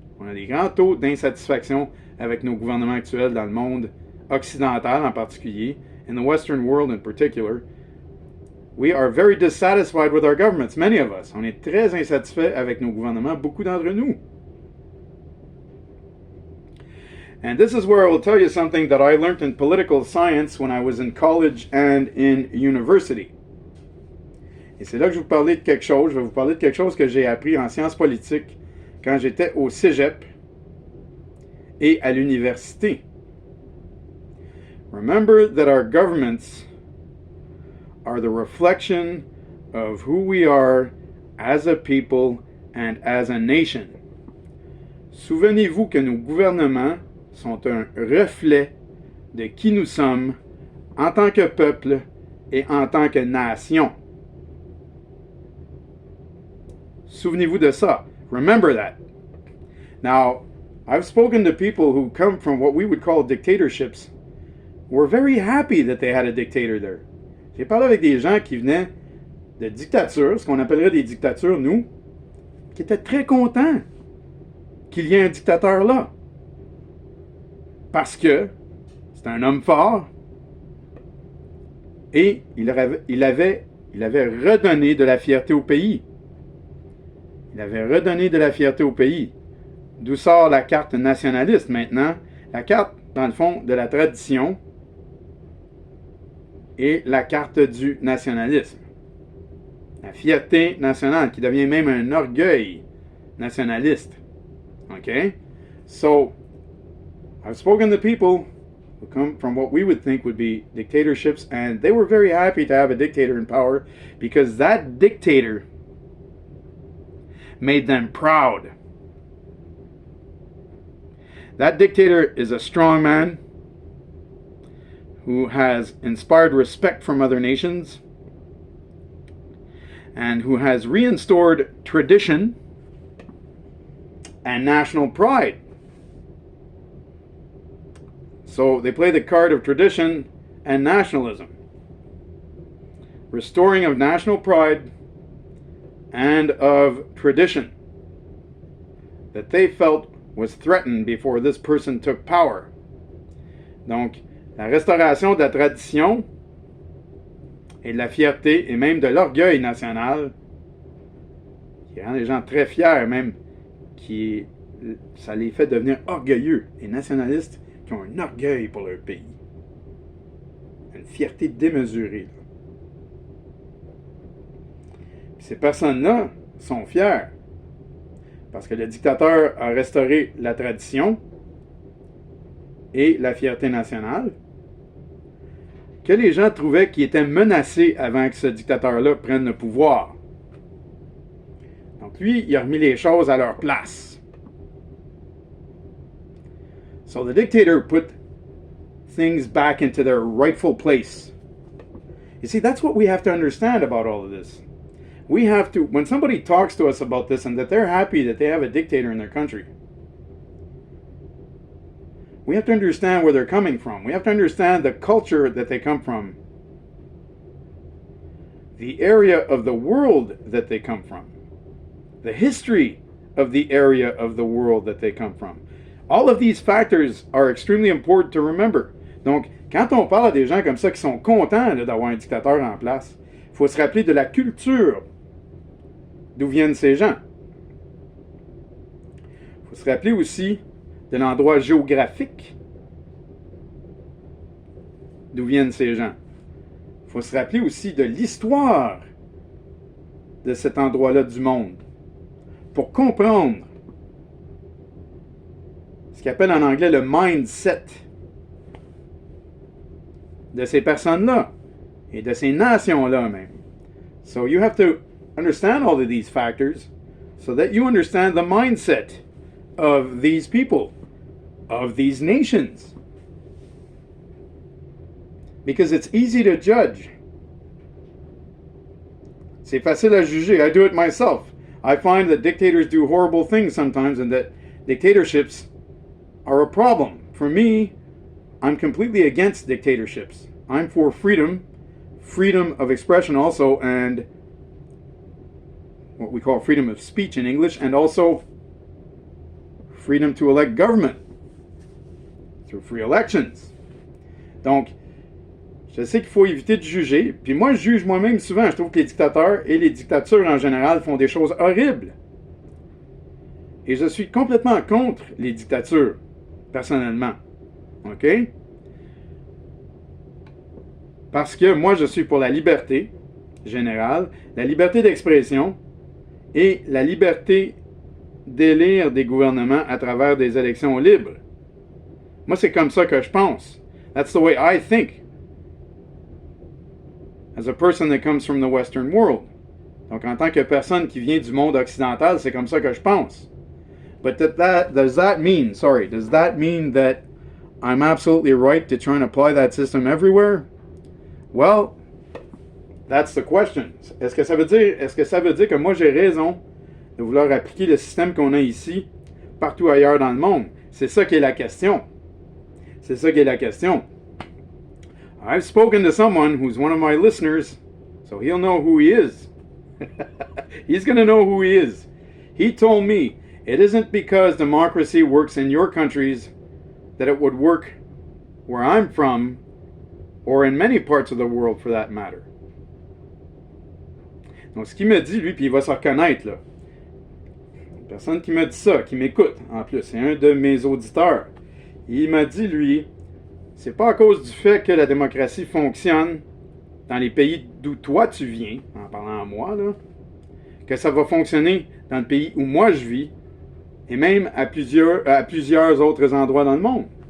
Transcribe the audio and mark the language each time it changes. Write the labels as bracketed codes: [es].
[fr] On a des grands taux d'insatisfaction avec nos gouvernements actuels dans le monde occidental en particulier, [en] in the Western world in particular. We are very dissatisfied with our governments, many of us. [fr] On est très insatisfaits avec nos gouvernements, beaucoup d'entre nous. [en] And this is where I will tell you something that I learned in political science when I was in college and in university. [fr] Et c'est là que je vais vous parler de quelque chose. Je vais vous parler de quelque chose que j'ai appris en sciences politiques quand j'étais au cégep et à l'université. [en] Remember that our governments are the reflection of who we are as a people and as a nation. [fr] Souvenez-vous que nos gouvernements sont un reflet de qui nous sommes en tant que peuple et en tant que nation. Souvenez-vous de ça. [en] Remember that. Now, I've spoken to people who come from what we would call dictatorships. We're very happy that they had a dictator there. [fr] J'ai parlé avec des gens qui venaient de dictatures, ce qu'on appellerait des dictatures, nous, qui étaient très contents qu'il y ait un dictateur là. Parce que c'est un homme fort et il avait redonné de la fierté au pays. Il avait redonné de la fierté au pays. D'où sort la carte nationaliste maintenant? La carte, dans le fond, de la tradition et la carte du nationalisme. La fierté nationale, qui devient même un orgueil nationaliste. Okay? [en] So, I've spoken to people who come from what we would think would be dictatorships, and they were very happy to have a dictator in power because that dictator made them proud. That dictator is a strong man who has inspired respect from other nations and who has reinstored tradition and national pride. So they play the card of tradition and nationalism. Restoring of national pride and of tradition that they felt was threatened before this person took power. [fr] Donc, la restauration de la tradition et de la fierté et même de l'orgueil national qui rend les gens très fiers, même ça les fait devenir orgueilleux et nationalistes qui ont un orgueil pour leur pays. Une fierté démesurée. Puis ces personnes-là sont fiers parce que le dictateur a restauré la tradition et la fierté nationale que les gens trouvaient qui étaient menacés avant que ce dictateur-là prenne le pouvoir. Donc lui, il a remis les choses à leur place. [en] So the dictator put things back into their rightful place. You see, that's what we have to understand about all of this. We have to, when somebody talks to us about this and that they're happy that they have a dictator in their country, we have to understand where they're coming from. We have to understand the culture that they come from, the area of the world that they come from, the history of the area of the world that they come from. All of these factors are extremely important to remember. [fr] Donc, quand on parle à des gens comme ça qui sont contents d'avoir un dictateur en place, il faut se rappeler de la culture d'où viennent ces gens. Il faut se rappeler aussi de l'endroit géographique d'où viennent ces gens. Il faut se rappeler aussi de l'histoire de cet endroit-là du monde pour comprendre ce qu'ils appellent en anglais le mindset de ces personnes-là et de ces nations-là même. [en] So you have to understand all of these factors so that you understand the mindset of these people, of these nations. Because it's easy to judge. [fr] C'est facile à juger. [en] I do it myself. I find that dictators do horrible things sometimes and that dictatorships are a problem. For me, I'm completely against dictatorships. I'm for freedom of expression also, and what we call freedom of speech in English, and also freedom to elect government through free elections. [fr] Donc, je sais qu'il faut éviter de juger, puis moi je juge moi-même souvent. Je trouve que les dictateurs et les dictatures en général font des choses horribles. Et je suis complètement contre les dictatures, personnellement. OK? Parce que moi je suis pour la liberté générale, la liberté d'expression et la liberté d'élire des gouvernements à travers des élections libres. Moi, c'est comme ça que je pense. [en] That's the way I think. As a person that comes from the Western world. [fr] Donc, en tant que personne qui vient du monde occidental, c'est comme ça que je pense. [en] But does that mean that I'm absolutely right to try and apply that system everywhere? Well, that's the question. [fr] Est-ce que ça veut dire que moi j'ai raison de vouloir appliquer le système qu'on a ici partout ailleurs dans le monde? C'est ça qui est la question. C'est ça qui est la question. [en] I've spoken to someone who's one of my listeners, so he'll know who he is. He's going to know who he is. He told me, it isn't because democracy works in your countries that it would work where I'm from, or in many parts of the world for that matter. [fr] Donc, ce qu'il me dit, lui, puis il va se reconnaître, là. Une personne qui me dit ça, qui m'écoute, en plus, c'est un de mes auditeurs. Il m'a dit, lui, c'est pas à cause du fait que la démocratie fonctionne dans les pays d'où toi tu viens, en parlant à moi, là, que ça va fonctionner dans le pays où moi je vis, et même à plusieurs autres endroits dans le monde.